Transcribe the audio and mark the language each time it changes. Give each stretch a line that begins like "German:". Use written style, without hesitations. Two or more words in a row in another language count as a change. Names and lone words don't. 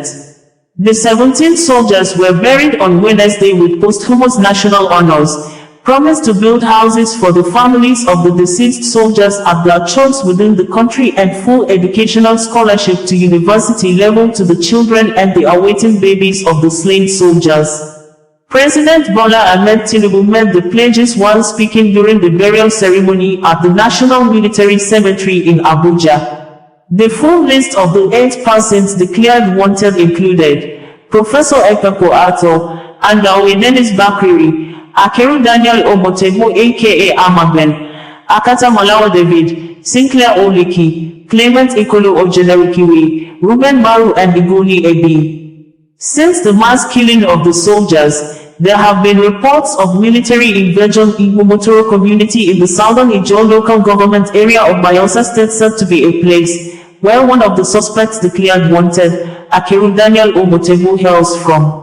English: The 17 soldiers were buried on Wednesday with posthumous national honors, promised to build houses for the families of the deceased soldiers at their choice within the country, and full educational scholarship to university level to the children and the awaiting babies of the slain soldiers. President Bola Ahmed Tinubu made the pledges while speaking during the burial ceremony at the National Military Cemetery in Abuja. The full list of the 8 persons declared wanted included Professor Ekpepo Ato, Andawe Dennis Bakiri, Akeru Daniel Omotebo aka Amagben, Akata Malawa David, Sinclair Oliki, Clement Ikolo Ojenerikiwe, Reuben Baru and Igoni Ebi. Since the mass killing of the soldiers, there have been reports of military invasion in Igbo community in the southern Ijaw local government area of Bayelsa State, said to be a place where one of the suspects declared wanted, Akeru Daniel Omotebo, hails from.